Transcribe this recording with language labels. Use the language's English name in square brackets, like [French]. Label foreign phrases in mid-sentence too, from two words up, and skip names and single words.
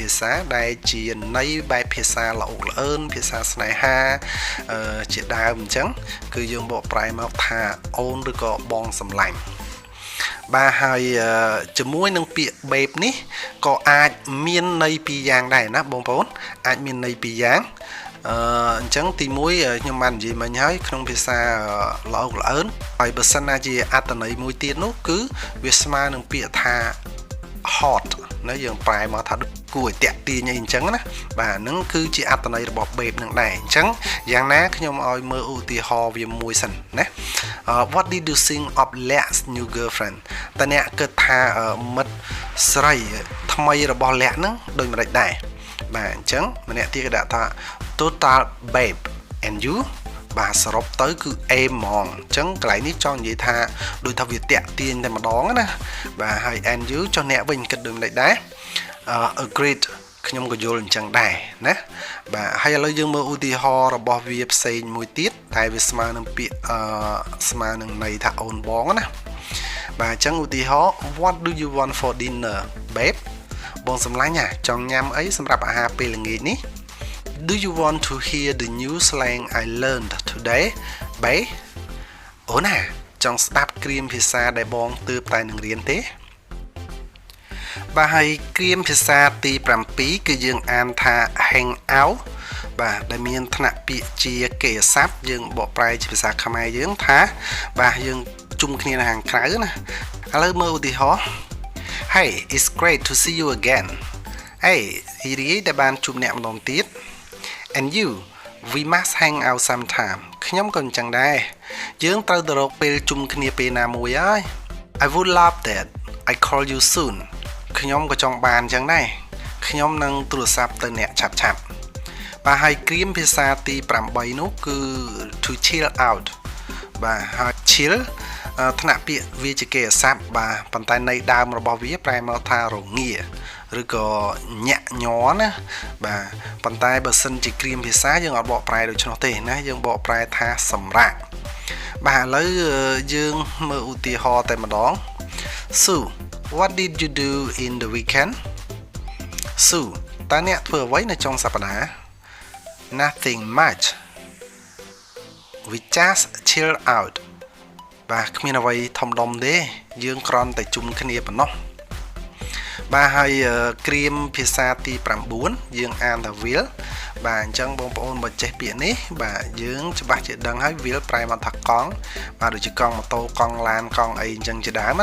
[Khmer] ភាសាដែលជាន័យបែបភាសាល្អក់ល្អឿនភាសាស្នេហាជាដើមអញ្ចឹងគឺយើងបកប្រែមកថាអូនឬក៏បងសម្លាញ់បាទហើយជាមួយនឹងពាក្យ babe នេះក៏អាចមានន័យពីរយ៉ាងដែរណាបងប្អូនអាចមានន័យពីរយ៉ាងអញ្ចឹងទី1ខ្ញុំបាននិយាយមិញហើយក្នុងភាសាល្អក់ល្អឿនហើយបើសិនណាជាអត្ថន័យមួយទៀតនោះគឺវាស្មើនឹងពាក្យថា hot ណាយើងប្រែមកថាគួរឲ្យតាក់ទាញអីអញ្ចឹងណាបាទហ្នឹងគឺជាអត្ថន័យរបស់ babe នឹងដែរអញ្ចឹងយ៉ាងណាខ្ញុំឲ្យ មើលឧទាហរណ៍វាមួយសិនណា [English] What did you think of Leah's new girlfriend [Khmer] តើអ្នកគិតថាមិត្តស្រីថ្មីរបស់លះហ្នឹងដូចម្ដេចដែរបាទអញ្ចឹងម្នាក់ទៀតគេដាក់ថា [English] total babe and you [Khmer] បាទសរុបទៅគឺ A ហ្មងអញ្ចឹងកន្លែងនេះចង់និយាយថាដូចថាវាតាក់ទាញតែម្ដងណាបាទហើយ [English] and you [Khmer] ចុះអ្នកវិញគិតដូចម្ដេចដែរ agreed ខ្ញុំក៏យល់អញ្ចឹងដែរណាបាទហើយឥឡូវយើងមើលឧទាហរណ៍របស់វាផ្សេងមួយទៀតតែវាស្មើនឹងពាក្យស្មើនឹងន័យថាអូនបងណាបាទអញ្ចឹងឧទាហរណ៍ [English] What do you want for dinner babe [Khmer] បងសម្លាញ់ចង់ញ៉ាំអីសម្រាប់អាហារពេលល្ងាចនេះ [English] Do you want to hear the new slang I learned today [Khmer] babe អូនណាចង់ស្ដាប់គ្រាមភាសាដែលបងទើបតែនឹងរៀនទេបាទហើយគ្រាមភាសាទី7គឺយើងអានថា [English] hang out [Khmer] បាទដែលមានថ្នាក់ពាក្យជាកិរិយាសព្ទយើងបកប្រែជាភាសាខ្មែរយើងថាបាទ យើងជុំគ្នានៅខាងក្រៅណាឥឡូវមើលឧទាហរណ៍ [English] Hey it's great to see you again [Khmer] Hey រីករាយដែលបានជួបអ្នកម្ដងទៀត [English] And you we must hang out sometime [Khmer] ខ្ញុំក៏អញ្ចឹ ងដែរយើងត្រូវទៅរកពេលជុំគ្នាពេលណាមួយហើយ [English] I would love that I call you soon [Khmer] ខ្ញុំក៏ចង់បានអញ្ចឹងដែរខ្ញុំ នឹងទូរស័ព្ទទៅអ្នកឆាប់បាទហើយគ្រាមភាសាទី8នោះគឺ [English] to chill out [Khmer] បាទហើយ chill ថ្នាក់ពាក្យវាជាកិរិយាសព្ទបាទប៉ុន្តែន័យដើមរបស់វាប្រែមកថារងាឬក៏ញាក់ញ័រណាបាទប៉ុន្តែបើសិនជាគ្រាមភាសាយើងអត់បកប្រែដូច្នោះទេណាយើងបកប្រែថាសម្រាកបាទឥឡូវយើងមើលឧទាហរណ៍តែម្ដង [English] So what did you do in the weekend [Khmer] So តើអ្នកធ្វើអ្វីនៅចុងសប្តាហ៍ [English] Nothing much We just chill out [Khmer] បាទគ្មានអ្វីធំដុំទេយើងគ្រាន់តែជុំគ្នាប៉ុណ្ណោះបាទហើយគ្រាមភាសាទី9យើងអានថា will បាទអញ្ចឹងបងប្អូនបើចេះពាក្យនេះបាទយើងច្បាស់ជាដឹងហើយ will ប្រែមកថាកង់បាទដូចជាកង់ម៉ូតូកង់ឡានកង់អីអញ្ចឹងជាដើម